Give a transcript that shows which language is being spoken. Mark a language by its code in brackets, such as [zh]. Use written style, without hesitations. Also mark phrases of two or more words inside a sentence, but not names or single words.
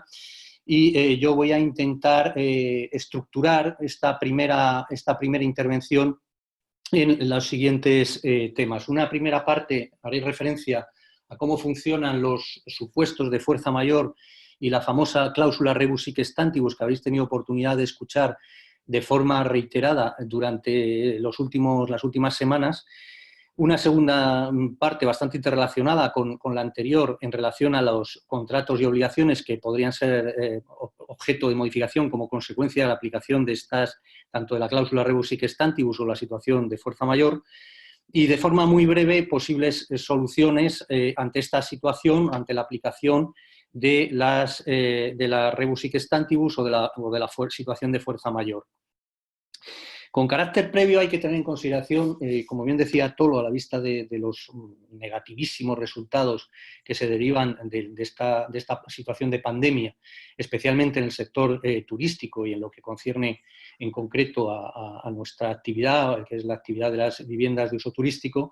[es] Y yo voy a intentar estructurar esta primera intervención en los siguientes temas. Una primera parte, haré referencia a cómo funcionan los supuestos de fuerza mayor y la famosa cláusula [la] rebus sic stantibus [es] que habéis tenido oportunidad de escuchar de forma reiterada durante las últimas semanas. Una segunda parte bastante interrelacionada con la anterior en relación a los contratos y obligaciones que podrían ser objeto de modificación como consecuencia de la aplicación de estas, tanto de la cláusula [la] rebus sic stantibus [es] o la situación de fuerza mayor. Y de forma muy breve, posibles soluciones ante esta situación, ante la aplicación de la [la] rebus sic stantibus [es] o de la situación de fuerza mayor. Con carácter previo hay que tener en consideración, como bien decía Tolo, a la vista de los negativísimos resultados que se derivan de esta situación de pandemia, especialmente en el sector turístico y en lo que concierne en concreto a nuestra actividad, que es la actividad de las viviendas de uso turístico.